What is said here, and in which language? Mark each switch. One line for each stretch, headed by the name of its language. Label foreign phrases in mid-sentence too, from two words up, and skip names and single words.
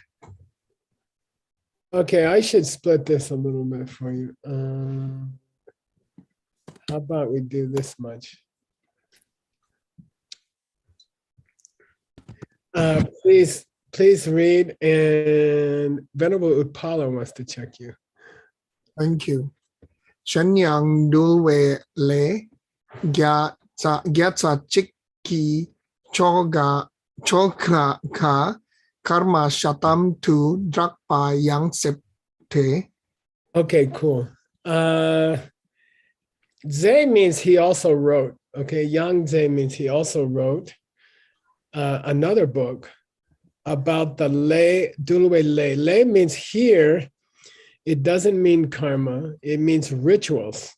English: Okay, I should split this a little bit for you. How about we do this much? Please read, and Venerable Utpala wants to check you. Thank you.
Tibetan: ཕྱག་ཡང་འདུལ་བའི་ལས་བརྒྱ་རྩ་གཅིག་གི་ཆོ་ག་ཀརྨ་ཤ་ཏམ་ཏུ་གྲགས་པ་ཡང་མཛད་དེ.
English: Okay, cool. Ze means he also wrote. Okay,
Tibetan: ཡང་མཛད
English: means he also wrote another book about the lay,
Tibetan: འདུལ་བའི་ལས.
English: Lay means here, it doesn't mean karma, it means rituals.